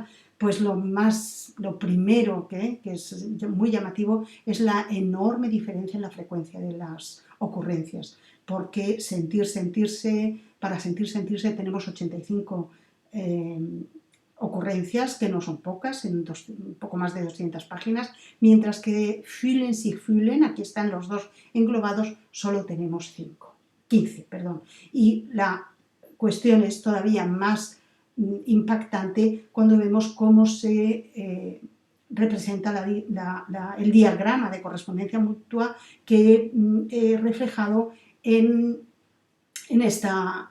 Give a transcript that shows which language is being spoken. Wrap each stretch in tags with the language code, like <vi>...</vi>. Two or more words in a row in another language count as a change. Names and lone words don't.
<es>Pues lo primero que es muy llamativo es la enorme diferencia en la frecuencia de las ocurrencias, porque para sentirse tenemos 85 ocurrencias, que no son pocas, en un poco más de 200 páginas, mientras que</es> <de>fühlen, sich fühlen,</de> <es>aquí están los dos englobados, solo tenemos 15, perdón. Y la cuestión es todavía más impactante cuando vemos cómo se representa el diagrama de correspondencia mutua que he reflejado en esta...</es>